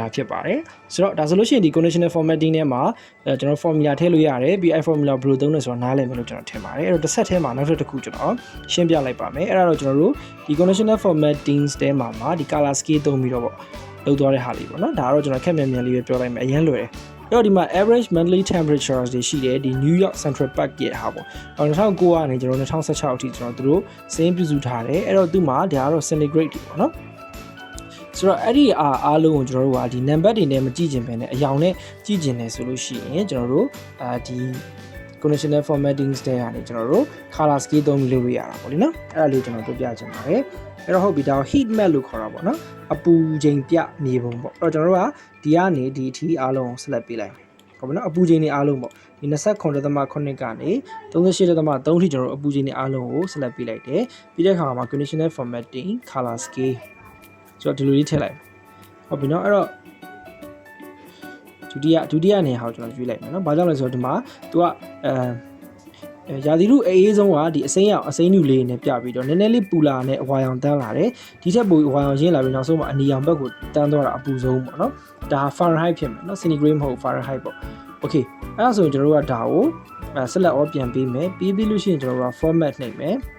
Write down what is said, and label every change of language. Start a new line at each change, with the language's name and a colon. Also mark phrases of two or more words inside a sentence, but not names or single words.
Burmese: ဖြစ်ပါတယ်ဆိုတော့ဒါဆိုလို့ရှိရင်ဒီ
English: conditional formatting
Burmese: ထဲမှာကျွန်တော် formula ထည့်လို့ရတယ်ပြီးအဲ့ formula ဘယ်လိုသုံးလဲဆိုတော့နားလည်မယ်လို့ကျွန်တော်ထင်ပါတယ်အဲ့တော့တစ်ဆက်ထဲမှာနောက်တစ်ခုကျွန်တော်ရှင်းပြလိုက်ပါမယ်အဲ့ဒါတော့ကျွန်တော်တို့ဒီ
English: conditional formatting
Burmese: ထဲမှာဒီ
English: color scale
Burmese: သုံးပြီးတော့ ပေါ့လုပ်သွားတဲ့ဟာလေးပေါ့เนาะဒါကတော့ကျွန်တော်ခက်မြန်မြန်လေးပဲပြောလိုက်မယ်အရင်လွယ်တယ်အဲ့တော့ဒီမှာ
English: average monthly temperatures
Burmese: တွေရှိတယ်ဒီ New York Central Park ရဲ့ဟာပေါ့2009ကနေကျွန်တော်2016အထိကျွန်တော်တို့ စင်းပြုစုထားတယ်အဲ့တော့သူ့မှာဒါကတော့ centigrade တွေပေါ့နော်ဆိုတော့အဲ့ဒီအားလုံးကိုကျွန်တော်တို့ကဒီ number တွေနဲ့မကြည့်ကျင်ပဲနဲ့အယောင်နဲ့ ကြည့်ကျင်တယ်ဆိုလို့ရှိရင်ကျွန်တော်တို့ဒီ
English: conditional formatting
Burmese: တွေကနေကျွန်တော်တို့
English: color scale
Burmese: သုံးပြီးလုပ်လို့ရတာပေါ့လေနော်အဲ့ဒါလေးကျွန်တော်တို့ပြချင်ပါတယ်အဲ့တော့ဟုတ်ပြီဒါကို
English: heat map
Burmese: လို့ခေါ်တာပေါ့နော်အပူချိန်ပြမြေပုံပေါ့အဲ့တော့ကျွန်တော်တို့ကဒီကနေဒီအထိအားလုံးကို select ပေးလိုက်မယ်ဟုတ်ပြီနော်အပူချိန်တွေအားလုံးပေါ့ဒီ29.8ကနေ38.3ထိကျွန်တော်တို့အပူချိန်တွေအားလုံးကို select ပေးလိုက်တယ်ပြီးတဲ့အခါမှာ
English: conditional formatting color scale
Burmese: ဆိုတော့ဒီလိုလေးထည့်လိုက်ဟုတ်ပြီနော်အဲ့တော့ ဒုတိယနေရာကိုကျွန်တော်ရွေးလိုက်မယ်နော်ဘာကြောင့်လဲဆိုတော့ဒီမှာ तू ကရာသီဥတုအေးဆုံးကဒီအစိမ်းရောင်အစိမ်းညူလေးနဲ့ပြပြီးတော့နည်းနည်းလေးပူလာနဲ့အဝါရောင်တန်းလာတယ်ဒီထက်ပိုအဝါရောင်ရင်းလာပြီးနောက်ဆုံးမှာအနီရောင်ဘက်ကိုတန်းသွားတာအပူဆုံးပေါ့နော်ဒါ Fahrenheit ဖြစ်မယ်နော် centigrade မဟုတ် Fahrenheit ပေါ့ okay အဲ့ဒါဆိုရင်ကျွန်တော်တို့ကဒါကို
English: select all
Burmese: ပြန်ပေးမယ်ပြီးလို့ရှိရင်ကျွန်တော်တို့က format နှိပ်မယ်